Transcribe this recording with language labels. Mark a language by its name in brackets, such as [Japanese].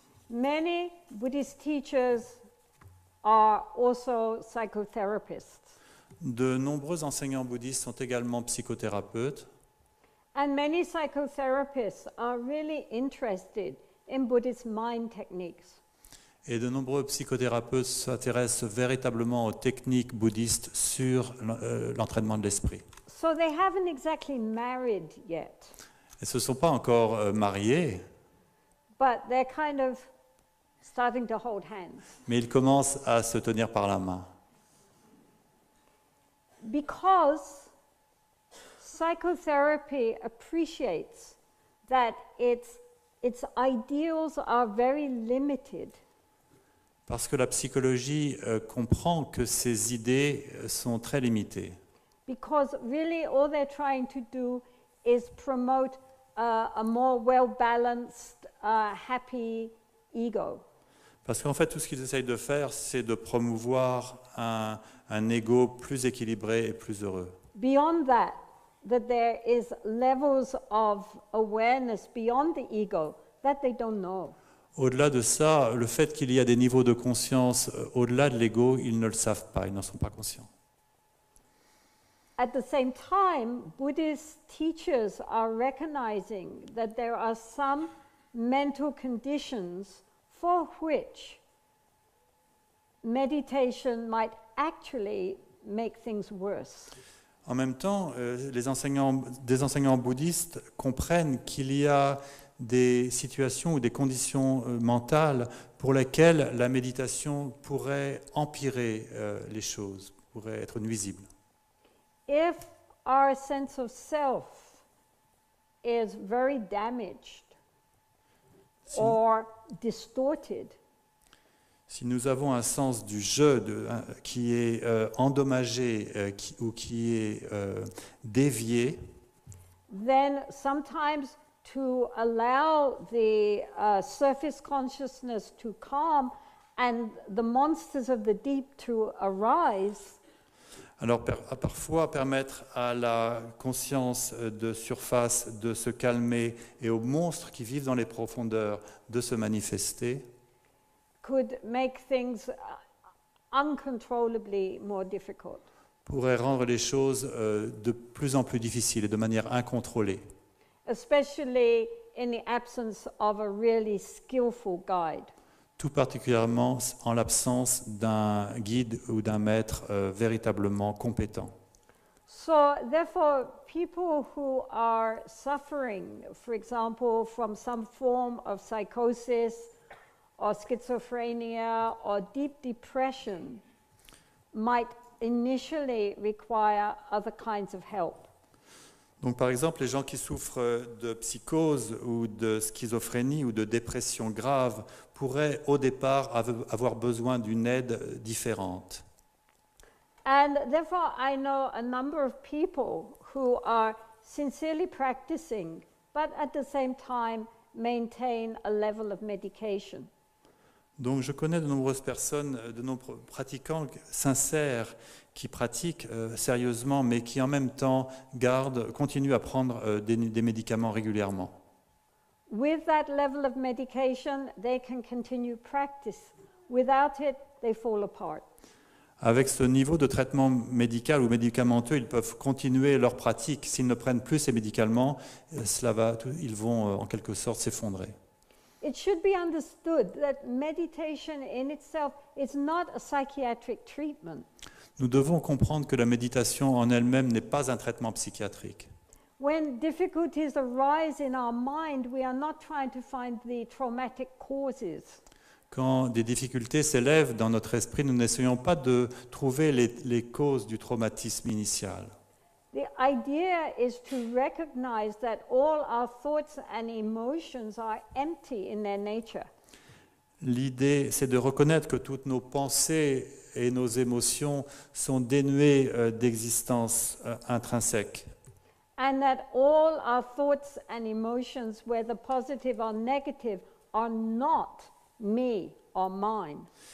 [English] Many Buddhist teachers are also psychotherapists. [French] De nombreux enseignants bouddhistes sont également psychothérapeutes [English] And many psychotherapists are really interested in Buddhist mind techniques. [French] et de nombreux psychothérapeutes s'intéressent véritablement aux techniques bouddhistes sur l'entraînement de l'esprit. [English] So they haven't exactly married yet, [French] Ils ne se sont pas encore mariés, [English] but they're kind of starting to hold hands. [French] mais ils commencent à se tenir par la main. [English] Because psychotherapy appreciates that its ideals are very limited. [French] Parce que la psychologie comprend que ces idées sont très limitées. [English] Because really all they're trying to do is promote a more well-balanced, happy ego. [French] Parce qu'en fait, tout ce qu'ils essayent de faire, c'est de promouvoir un ego plus équilibré et plus heureux. [English] Beyond that there is levels of awareness beyond the ego that they don't know. [French] Au-delà de ça, le fait qu'il y a des niveaux de conscience au-delà de l'ego, ils ne le savent pas, ils n'en sont pas conscients. [English] At the same time, Buddhist teachers are recognizing that there are some mental conditions for which meditation might actually make things worse. [French] En même temps, des enseignants bouddhistes comprennent qu'il y a des situations ou des conditions mentales pour lesquelles la méditation pourrait empirer les choses, pourrait être nuisible. [English] If our sense of self is very damaged or distorted, [French] Si nous avons un sens du je qui est endommagé ou qui est dévié, [English] then sometimes to allow the surface consciousness to calm and the monsters of the deep to arise, [French] alors parfois permettre à la conscience de surface de se calmer et aux monstres qui vivent dans les profondeurs de se manifester, [English] could make things uncontrollably more difficult. [French] pourrait rendre les choses de plus en plus difficiles et de manière incontrôlée, [English] Especially in the absence of a really skillful guide. [French] tout particulièrement en l'absence d'un guide ou d'un maître véritablement compétent. [English] So therefore, people who are suffering, for example, from some form of psychosis or schizophrenia or deep depression, might initially require other kinds of help. [French] Donc par exemple, les gens qui souffrent de psychose ou de schizophrénie ou de dépression grave pourraient au départ avoir besoin d'une aide différente. [English] And therefore, I know a number of people who are sincerely practicing, but at the same time maintain a level of medication. [French] Donc je connais de nombreuses personnes, de nombreux pratiquants sincères qui pratiquent sérieusement, mais qui en même temps continuent à prendre des médicaments régulièrement. [English] With that level of medication, they can continue practice. Without it, they fall apart. [French] Avec ce niveau de traitement médical ou médicamenteux, ils peuvent continuer leur pratique. S'ils ne prennent plus ces médicaments, ils vont en quelque sorte s'effondrer. [English] It should be understood that meditation in itself is not a psychiatric treatment. [French] Nous devons comprendre que la méditation en elle-même n'est pas un traitement psychiatrique. [English] When difficulties arise in our mind, we are not trying to find the traumatic causes. [French] Quand des difficultés s'élèvent dans notre esprit, nous n'essayons pas de trouver les causes du traumatisme initial. [English] The idea is to recognize that all our thoughts and emotions are empty in their nature. [French] L'idée, c'est de reconnaître que toutes nos pensées et nos émotions sont dénuées d'existence intrinsèque. [English] And that all our thoughts and emotions, whether positive or negative, are not me or mine.